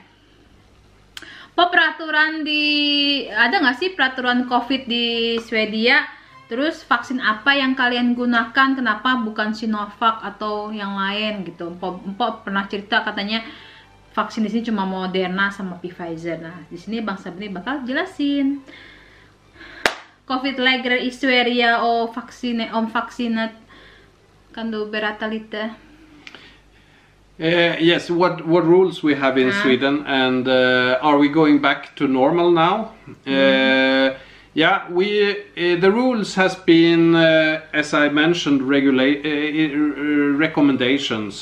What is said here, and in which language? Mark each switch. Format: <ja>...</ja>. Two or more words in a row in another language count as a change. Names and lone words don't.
<id>Peraturan ada nggak sih peraturan COVID di Swedia? Terus vaksin apa yang kalian gunakan? Kenapa bukan Sinovac atau yang lain gitu? Mpok pernah cerita katanya vaksin di sini cuma Moderna sama Pfizer. Nah, di sini Bang Sabri bakal jelasin.</id> <sv>COVID-läger i Sverige och vaccinet. Kan du berätta lite?</sv> <en>Yes, what rules we have in Sweden, and are we going back to normal now? Yeah, the rules has been, as I mentioned, recommendations.</en>